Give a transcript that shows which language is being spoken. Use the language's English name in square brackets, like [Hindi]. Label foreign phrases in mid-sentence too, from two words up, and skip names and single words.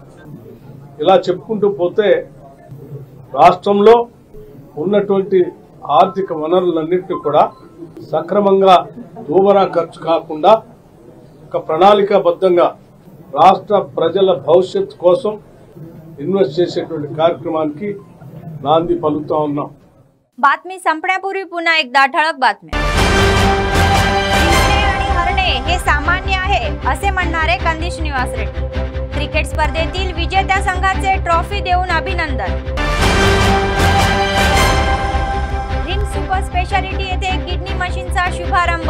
[Telugu] ఇలా చెప్పుకుంటూ పోతే రాష్ట్రంలో ఉన్నటువంటి ఆర్థిక వనరులన్నింటినీ కూడా సక్రమంగా దూబరా ఖర్చు కాకుండా ఒక ప్రణాళికాబద్ధంగా రాష్ట్ర ప్రజల భవిష్యత్తు కోసం इन्वेस्ट చేసేటువంటి కార్యక్రమానికి నాంది పలుకుతా ఉన్నాం. [Marathi] बातमी संपण्यापूर्वी पुन्हा एकदा ठळक बातम्या. जिंकणे आणि हरणे हे सामान्य आहे असे म्हणणारे कंदिश निवास रेड्डी. क्रिकेट स्पर्धेतील विजेत्या संघाचे ट्रॉफी देऊन अभिनंदन. रिंग सुपर स्पेशालिटी येथे किडनी मशीनचा शुभारंभ.